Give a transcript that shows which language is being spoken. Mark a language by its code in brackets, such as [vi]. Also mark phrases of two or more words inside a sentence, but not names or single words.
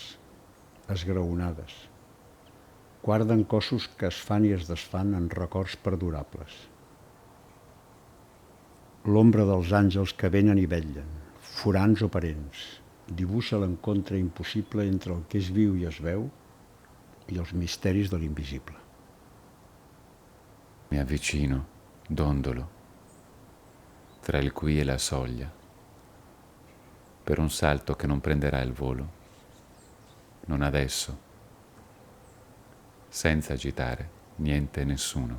[ca] esgraonades, guarden cossos que es fan i es desfan en records perdurables. L'ombra dels àngels que venen i vetllen, forans o parents, dibuixa l'encontre impossible entre el que és viu i es veu i els misteris de l'invisible. [it] Mi avvicino, dondolo, tra il qui e la soglia, per un salto che non prenderà il volo, non adesso, senza agitare niente e nessuno.